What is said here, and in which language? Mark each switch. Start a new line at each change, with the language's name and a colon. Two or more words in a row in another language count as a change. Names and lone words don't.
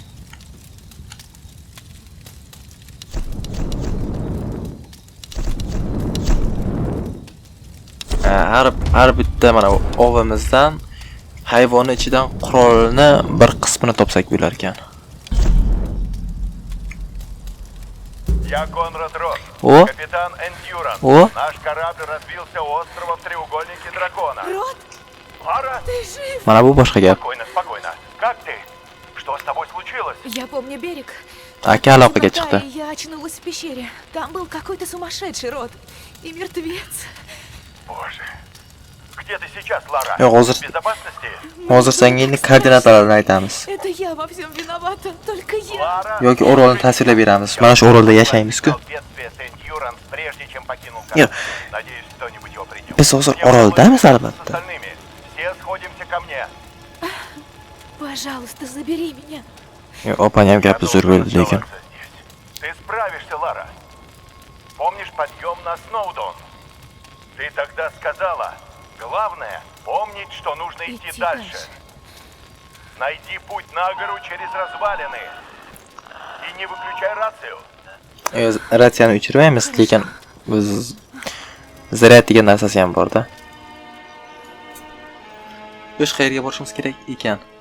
Uzbek: Har bitta mana ovimizdan hayvonni ichidan qurolni bir qismini topsak bo'lar ekan.
Russian: Я Конрад Росс, О. капитан Эндюранс. О. Наш корабль разбился у острова в треугольнике дракона. Рот, Лара, ты жив?
Uzbek: Mana bu boshqa gap.
Russian: спокойно, спокойно. Как ты? Что с тобой случилось? Я помню берег.
Uzbek: Aka aloqaga
Russian: Темнота,
Uzbek: chiqdi.
Russian: и я очнулась в пещере. Там был какой-то сумасшедший Рот. И мертвец. Боже. Где ты сейчас, Лара?
Uzbek: Yo'q, hozir
Russian: В безопасности?
Uzbek: hozir senga endi koordinatalarini aytamiz.
Russian: Это я во всем виновата. Только я. Лара,
Uzbek: Yoki orolni tasvirlab beramiz. Mana shu orolda yashaymiz-ku.
Russian: бедствие с Эндюранс, прежде чем покинул
Uzbek: Yo'q,
Russian: корабль. Надеюсь, кто-нибудь его придет.
Uzbek: biz hozir
Russian: Мне удалось
Uzbek: oroldamiz
Russian: связаться с
Uzbek: albatta.
Russian: остальными. Все сходимся ко мне. Пожалуйста, забери меня.
Uzbek: Yo'q, opam gapi zo'r bo'ldi lekin.
Russian: Ты справишься, Лара. Помнишь подъем на Сноудон? Ты тогда сказала, главное помнить, что нужно идти Идти дальше. дальше. Найди путь на гору через развалины. И не выключай рацию.
Uzbek: Ratsiyani o'chirmaymiz, lekin biz zaryad degan narsasi ham bor-da. Yo'q, qayerga borishimiz kerak ekan?